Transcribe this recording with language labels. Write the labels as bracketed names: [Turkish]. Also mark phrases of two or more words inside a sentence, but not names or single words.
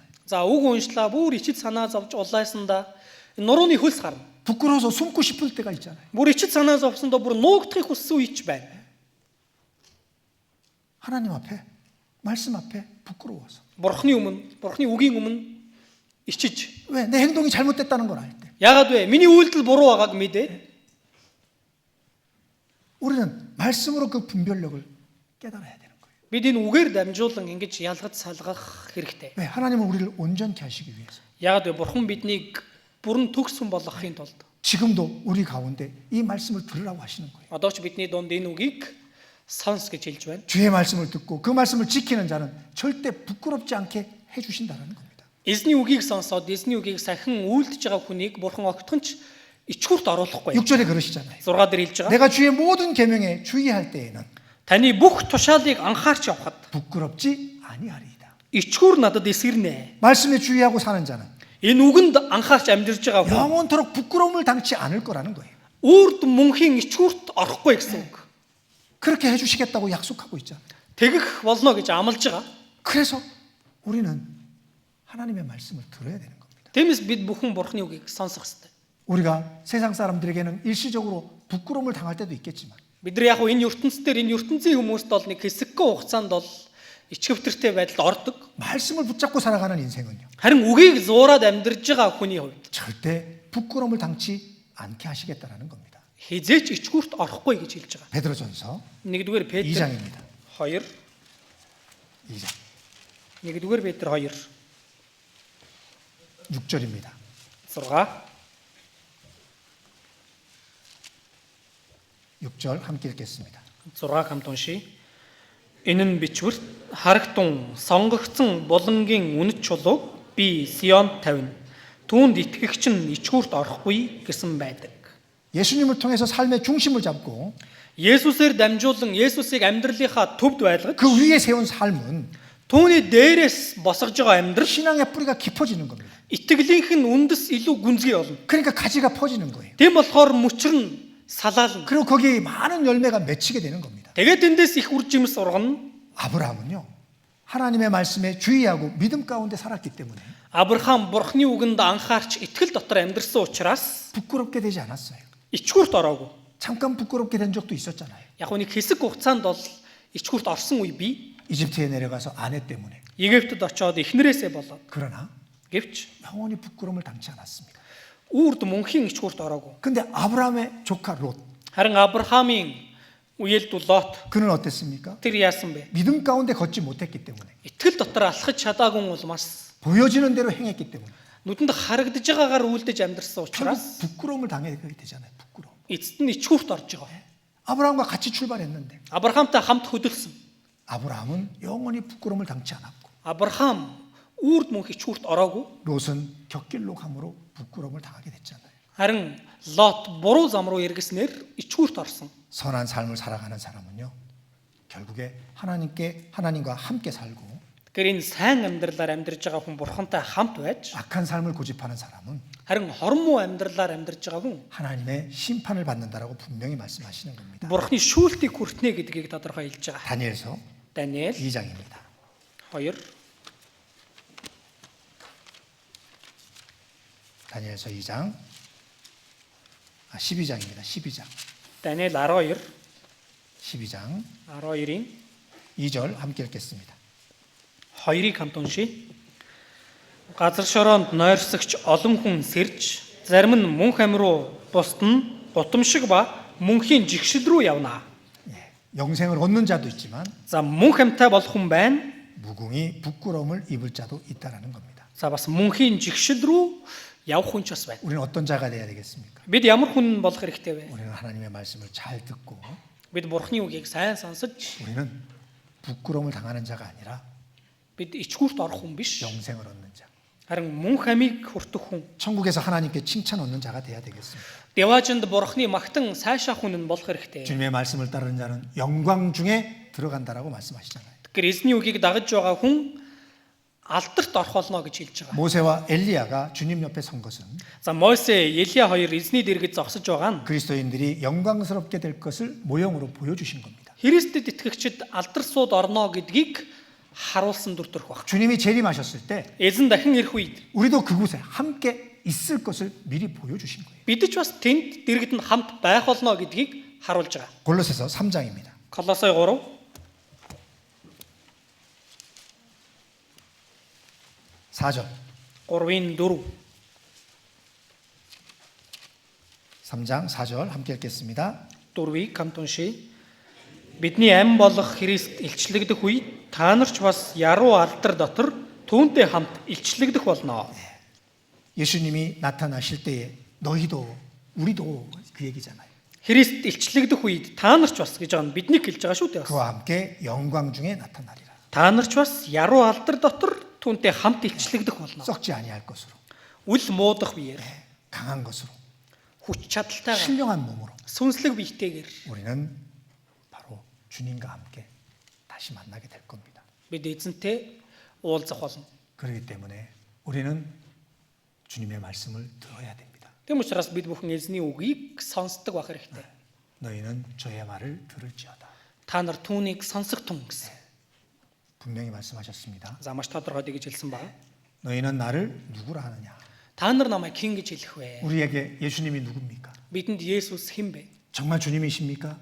[Mongolian] За үг уншлаа бүр ичид санаа зовж улаасандаа нурууны хөлс гарна. [Korean] 부끄러워서 숨고 싶을 때가 있잖아요. [Mongolian] Бүр ичид санаа зовсондоо бүр нуугдахыг хүссэн үеч байна. [Korean] 하나님 앞에 말씀 앞에 부끄러워서. [Mongolian] Бурхны өмнө, Бурхны үгийн өмнө ичиж. [Korean] 왜? 내 행동이 잘못됐다는 걸 알 때. [Mongolian] Яагаад вэ? Миний үйлдэл буруу байгааг мэдээд [Korean] 우리는 말씀으로 그 분별력을 깨달아야 되는 거예요. [Mongolian] бид энэ үгээр дамжуулан ингэж ялгаж салгах хэрэгтэй. [Korean] 왜? 하나님은 우리를 온전케 하시기 위해서. [Mongolian] Яагаад вэ? Бурхан биднийг бүрэн төгсгөн болгохын тулд [Korean] 지금도 우리 가운데 이 말씀을 들으라고 하시는 거예요. [Mongolian] одоо ч бидний дунд энэ үгийг сонс гэж хэлж байна. [Korean] 주의 말씀을 듣고 그 말씀을 지키는 자는 절대 부끄럽지 않게 해주신다는 겁니다. [Mongolian] Эзний үгийг сонсоод эзний үгийг сахин үйлдэж байгаа хүнийг Бурхан огтхонч ичгүрт оруулахгүй. [Korean] 6절에 그러시잖아요. [Mongolian] 6 дээр хэлж байгаа. [Korean] 내가 주의 모든 계명에 주의할 때에는 [Mongolian] Таны бүх тушаалыг анхаарч явхад [Korean] 부끄럽지 아니하리이다. [Mongolian] ичгүр надад эсгэрнэ. [Korean] 말씀에 주의하고 사는 자는 [Mongolian] Энэ үгэнд анхаарч амьдарч байгаа хүн [Korean] 영원토록 부끄러움을 당치 않을 거라는 거예요. [Mongolian] үрд мөнхийн ичгүрт орохгүй гэсэн үг. [Korean] 그렇게 해주시겠다고 약속하고 있잖아요. [Mongolian] Тэгэх болно гэж амлаж байгаа. [Korean] 그래서 우리는 하나님의 말씀을 들어야 되는 겁니다. [Mongolian] Тиймээс бид бүхэн Бурхны үгийг сонсох ёстой. [Korean] 우리가 세상 사람들에게는 일시적으로 부끄러움을 당할 때도 있겠지만 [Mongolian] Бид нар яг энэ ертөнцийн дээр энэ ертөнцийн хүмүүст бол нэг хэсэггүй хугацаанд бол ичгэвтэртэй байдалд ордог. [Korean] 말씀을 붙잡고 살아가는 인생은요. [Mongolian] Харин үгийг зуураад амьдарж байгаа хүний хувьд [Korean] 절대 부끄러움을 당치 않게 하시겠다라는 겁니다. [Mongolian] хизээч ичгүрт орохгүй гэж хэлж байгаа. [Korean] 베드로전서 [Mongolian] 1-р Петр [Korean] 2장입니다. [Mongolian] 2 [Korean] 2장 [Mongolian] 1-р Петр 2 [Korean] 6절입니다. [Mongolian] 6 [Korean] 6절 함께 읽겠습니다. [Mongolian] 6 хамт уншия. Энэ нь бичвэрт харагтун сонгогдсон булангийн үнэт чулууг би Сионд тавина. Түүнд итгэгч нь ичгүрт орохгүй гэсэн байдаг. [Korean] 예수님을 통해서 삶의 중심을 잡고 [Mongolian] Есүсээр дамжуулан Есүсийг амьдралынхаа төвд байлгаж [Korean] 그 위에 세운 삶은 [Mongolian] түүний дээрээс босгож байгаа амьдрал [Korean] 신앙의 뿌리가 깊어지는 겁니다. [Mongolian] итгэлийнх нь үндэс илүү гүнзгий болно. [Korean] 그러니까 가지가 퍼지는 거예요. [Mongolian] Тийм болохоор мөчр нь салаална. [Korean] 그리고 거기에 많은 열매가 맺히게 되는 겁니다. [Mongolian] Тэгээд эндээс их үр жимс ургана. [Korean] 아브라함은요. 하나님의 말씀에 주의하고 믿음 가운데 살았기 때문에 [Mongolian] Авраам Бурхны үгэнд анхаарч итгэл дотор амьдрсан учраас [Korean] 부끄럽게 되지 않았어요. [Mongolian] ичгүрт ороогүй. [Korean] 잠깐 부끄럽게 된 적도 있었잖아요. [Mongolian] Яг нэг хэсэг хугацаанд бол ичгүрт орсон үе бий. [Korean] 이집트에 내려가서 아내 때문에. [Mongolian] Египтэд очоод эхнэрээсээ болоод. [Korean] 그러나 [Mongolian] Гэвч [Korean] 영원히 부끄러움을 당치 않았습니다. [Mongolian] үрд мөнхийн ичгүрт ороогүй. [Korean] 근데 아브라함의 조카 롯 [Mongolian] Харин Авраамийн үеэлдүү Лот [Korean] 그는 어땠습니까? [Mongolian] тэр яасан бэ? [Korean] 믿음 가운데 걷지 못했기 때문에 [Mongolian] Итгэл дотор алхаж чадаагүй улмаас [Korean] 보여지는 대로 행했기 때문에 [Mongolian] нүдэнд харагдаж байгаагаар үйлдэж амьдрсан [Korean] 결국 [Mongolian] учраас [Korean] 부끄러움을 당하게 되잖아요. 부끄러움. [Mongolian] эцэст нь ичгүрт орж байгаа. [Korean] 아브라함과 같이 출발했는데 [Mongolian] Авраамтай хамт хөдөлсөн. [Korean] 아브라함은 영원히 부끄러움을 당치 않았고 [Mongolian] Авраам үрд мөнх ичгүрт ороогүй. [Korean] 롯은 곁길로 감으로 부끄러움을 당하게 됐잖아요. [Mongolian] Харин Лот буруу зам руу эргэснээр ичгүрт орсон. [Korean] 선한 삶을 살아가는 사람은요. 결국에 하나님과 함께 살고 [Mongolian] Тэгэхээр энэ сайн амьдралаар амьдарж байгаа хүн Бурхантай хамт байж [Korean] 악한 삶을 고집하는 사람은 [Mongolian] харин хормоо амьдралаар амьдарж байгаа хүн [Korean] 하나님의 심판을 받는다라고 분명히 말씀하시는 겁니다. [Mongolian] Бурхны шүүлтийг хүртнэ гэдгийг тодорхой хэлж байгаа. [Korean] 다니엘서 [Mongolian] Даниэл [Korean] 2장입니다. [Mongolian] 2 [Korean] 다니엘서 2장 12장입니다. 12장. [Mongolian] Даниэл 12 [Korean] 12장 [Mongolian] 12-ийн [Korean] 2절 함께 읽겠습니다. [Mongolian] 2-ыг хамт уншия. Газар шороонд нойрсогч олон хүн сэрж, зарим нь мөнх ам руу, бусд нь гутамшиг ба мөнхийн жигшил рүү явна. [Korean] 영생을 얻는 자도 있지만 [Mongolian] За мөнх амтай болох хүн байна. [Korean] 무궁히 부끄러움을 입을 자도 있다라는 겁니다. [Mongolian] За бас мөнхийн жигшил рүү явах хүн ч бас байна. [Korean] 우리는 어떤 자가 돼야 되겠습니까? [Mongolian] Бид ямар хүн болох хэрэгтэй вэ? [Korean] 우리는 하나님의 말씀을 잘 듣고 [Mongolian] Бид Бурхны үгийг сайн сонсож, [Korean] 우리는 부끄러움을 당하는 자가 아니라 [Mongolian] бид ичгүрт орох хүн биш. [Korean] 영생을 얻는 자. [Mongolian] Харин мөнх амийг хүртэх хүн. [Korean] 천국에서 하나님께 칭찬 얻는 자가 돼야 되겠습니다. [Mongolian] Деважинд Бурхны магтан сайшаах хүн нь болох хэрэгтэй. [Korean] 주님의 말씀을 따르는 자는 영광 중에 들어간다라고 말씀하시잖아요. [Mongolian] Тэгэхээр эзний үгийг дагаж байгаа хүн алдарт орох болно гэж хэлж байгаа. [Korean] 모세와 엘리야가 주님 옆에 선 것은 [Mongolian] За Мосе, Елия хоёр эзний дэргэд зогсож байгаа нь [Korean] 그리스도인들이 영광스럽게 될 것을 모형으로 보여주신 겁니다. [Mongolian] Христэд итгэгчид алдар сууд орно гэдгийг харуулсан дүр төрх баг. [Korean] 주님이 재림하셨을 때 [Mongolian] Эзэн дахин ирэх үед [Korean] 우리도 그곳에 함께 있을 것을 미리 보여주신 거예요. [Mongolian] бид ч бас тэнд дэргэд нь хамт байх болно гэдгийг харуулж байгаа. [Korean] 골로새서 3장입니다. [Mongolian] Колосой 3 [Korean] 4절. [Mongolian] 3-ын 4 [Korean] 3장 4절 함께 읽겠습니다. [Mongolian] 4-ыг хамт уншийе. Бидний амь болох Христ илчлэгдэх үед та нар ч бас яруу алдар дотор түүнтэй хамт илчлэгдэх болно. [Korean] 예수님이 나타나실 때에 너희도 우리도 그 얘기잖아요. [Mongolian] Христ илчлэгдэх үед та нар ч бас гэж байгаа нь биднийг хэлж байгаа шүү дээ. [Korean] 그와 함께 영광 중에 나타나리라. [Mongolian] Та нар ч бас яруу алдар дотор түүнтэй хамт илчлэгдэх болно. [Korean] 썩지 아니할 것으로, [Mongolian] Үл муудах биеэр, [Korean] 강한 것으로, [Mongolian] хүч чадалтайгаар, [Korean] 신령한 몸으로 [Mongolian] сүнслэг биетэйгээр [Korean] 우리는 바로 주님과 함께 다시 만나게 될 겁니다. [Mongolian] бид эзэнтэй уулзах болно. [Korean] 그렇기 때문에 우리는 주님의 말씀을 들어야 됩니다. [Mongolian] Тэм учраас бид бүхэн эзний үгийг сонсдог байх хэрэгтэй. [Korean] 너희는 저의 말을 들을지어다. [Mongolian] Та нар түүнийг сонсох тун гэсэн. [Korean] 분명히 말씀하셨습니다. [Mongolian] За маш тодорхой гэж хэлсэн ба. [Korean] 너희는 나를 누구라 하느냐? [Mongolian] Та нар намайг хэн гэж хэлэх вэ? [Korean] 우리에게 예수님이 누굽니까? [Mongolian] Бидэнд Есүс хэн бэ? [Korean] 정말 주님이십니까?